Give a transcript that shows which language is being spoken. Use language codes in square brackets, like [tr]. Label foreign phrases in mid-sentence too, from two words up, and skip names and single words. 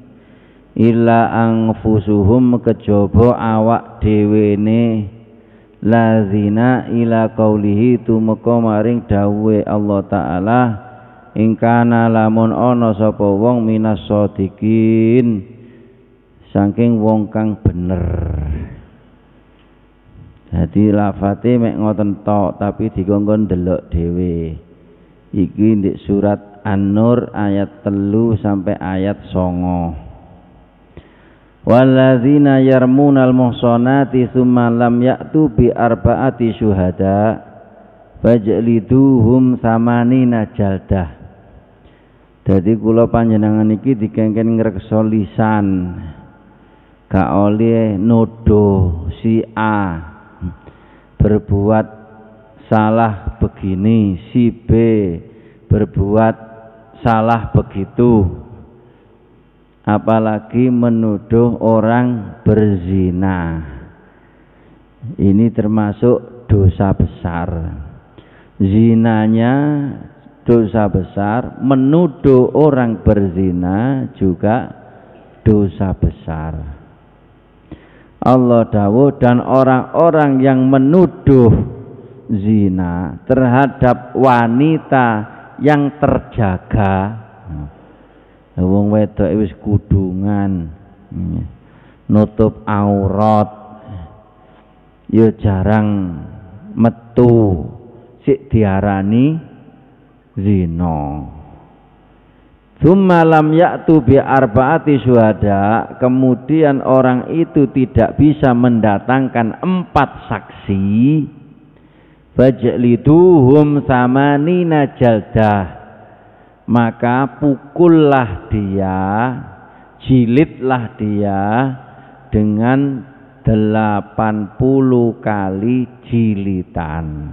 [ar] إلا أنفسهم [jv] kejaba awak dhewene [ar] الذين إلى قوله [jv] tumeka maring dawuhe Allah taala ingkana lamun ana sapa wong [ar] من الصادقين [jv] saking wong kang bener. Jadi lafate mek ngoten tok tapi dikongkon delok dhewe. Iki ndek surat An-Nur ayat 3 sampai ayat 9. [ar] والذين يرمون المحصنات ثم لم يأتوا بأربعة شهداء فاجلدوهم ثمانين جلدة. [jv] Dadi kula panjenengan iki dikengken ngreksa lisan gak oleh nuduh [id] si A berbuat salah begini, si B berbuat salah begitu, apalagi menuduh orang berzina. Ini termasuk dosa besar. Zinanya dosa besar, menuduh orang berzina juga dosa besar. Allah dawuh dan orang-orang yang menuduh zina terhadap wanita yang terjaga, [jv] wong wedok wis kudungan, nutup aurat, ya jarang metu, sik diarani zina. [ar] ثم لم يأتوا بأربعة شهداء, [id] kemudian orang itu tidak bisa mendatangkan 4 saksi, [ar] فاجلدوهم ثمانين جلدة, [id] maka pukullah dia, jilidlah dia dengan 80 kali jilitan.